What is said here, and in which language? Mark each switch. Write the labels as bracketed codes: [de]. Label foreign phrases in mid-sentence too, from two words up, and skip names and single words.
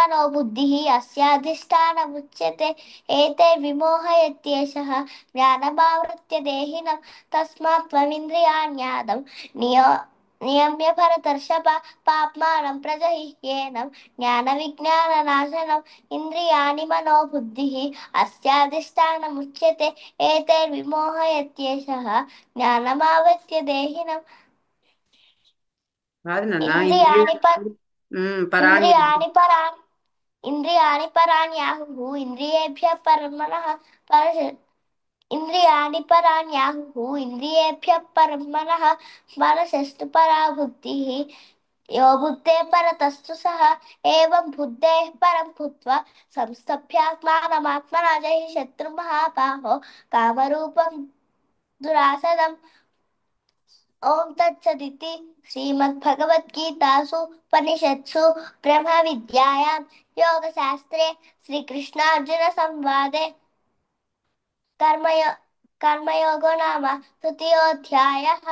[sa] मनोबुद्धिः अस्याधिष्ठानमुच्यते एतैर्विमोहयत्येषः ज्ञानमावृत्य देहिनं तस्मात् त्वमिन्द्रियाण्यादं नियम्य भरतर्षभ पाप्मानं प्रजह्येनं ज्ञानविज्ञाननाशनम् इन्द्रियाणि मनोबुद्धिः अस्याधिष्ठानमुच्यते एतैर्विमोहयत्येषः ज्ञानमावृत्य देहिनं [te] కాదు నాన్న ఇంద్రియ [sa] इन्द्रियाणि పరాణి इन्द्रियाणि पराणि इन्द्रियाणि पराण्याहुः इन्द्रियेभ्यः परं मनः परश इन्द्रियाणि पराण्याहुः इन्द्रियेभ्यः परं मनः मनसस्तु परा बुद्धिः यो बुद्धेः परतस्तु सः एवं बुद्धेः परं भूत्वा संस्तभ्यात्मानमात्मना जहि शत्रुमहाबाहो कामरूपं दुरासदम् ॐ तत्सदिति श्रीमद्भगवद्गीतासु उपनिषत्सु ब्रह्मविद्यायां योगशास्त्रे श्रीकृष्णार्जुनसंवादे कर्मयो कर्मयोगो नाम तृतीयोऽध्यायः